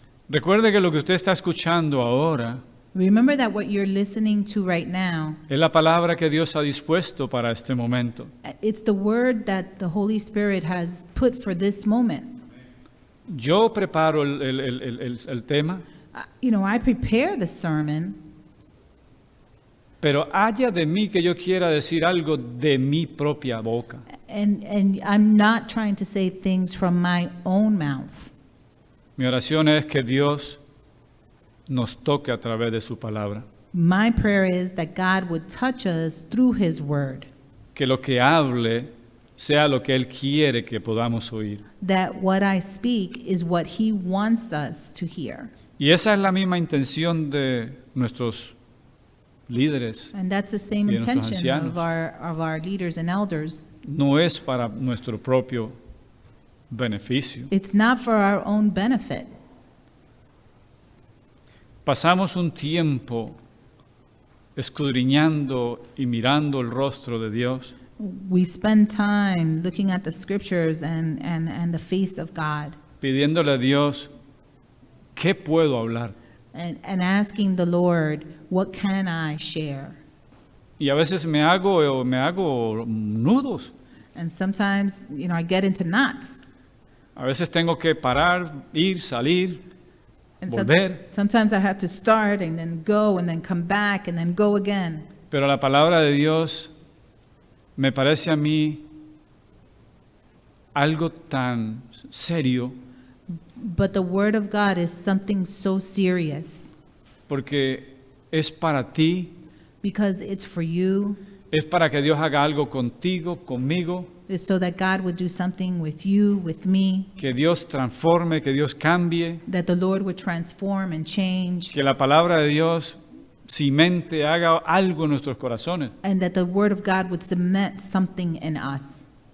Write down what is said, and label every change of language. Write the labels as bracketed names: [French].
[Spanish] Recuerde que lo que usted está escuchando ahora [English] Remember that what you're listening to right now, [Spanish] es la palabra que Dios ha dispuesto para este momento. [English] it's the Word that the Holy Spirit has put for this moment. [Spanish] Yo preparo el tema, [English] I prepare the sermon, [Spanish] pero haya de mí que yo quiera decir algo de mi propia boca. [English] and I'm not trying to say things from my own mouth. [Spanish] Mi oración es que Dios nos toque a través de su palabra. [English] My prayer is that God would touch us through His Word, [Spanish] Que lo que hable sea lo que Él quiere que podamos oír. [English] that what I speak is what He wants us to hear. [Spanish] Y esa es la misma intención de nuestros líderes. [English] And that's the same [Spanish] Y de nuestros [English] intention [Spanish] ancianos. [English] of our leaders and elders. [Spanish] No es para nuestro propio beneficio. [English] It's not for our own benefit. [Spanish] Pasamos un tiempo escudriñando y mirando el rostro de Dios, [English] We spend time looking at the scriptures and the face of God [Spanish] pidiéndole a Dios, ¿qué puedo hablar? [English] and asking the Lord, what can I share? [Spanish] Y a veces me hago nudos. [English] And sometimes, I get into knots. [Spanish] A veces tengo que parar, ir, salir, [English] And [Spanish] volver. [English] sometimes I have to start and then go and then come back and then go again. [Spanish] Pero la palabra de Dios me parece a mí algo tan serio, [English] But the Word of God is something so serious [Spanish] porque es para ti, [English] because it's for you. [Spanish] es para que Dios haga algo contigo, conmigo, [English] It's so that God would do something with you, with me, [Spanish] que Dios transforme, que Dios cambie, [English] that the Lord would transform and change, [Spanish] que la palabra de Dios cimente, haga algo en nuestros corazones. [English] and that the Word of God would cement something in us.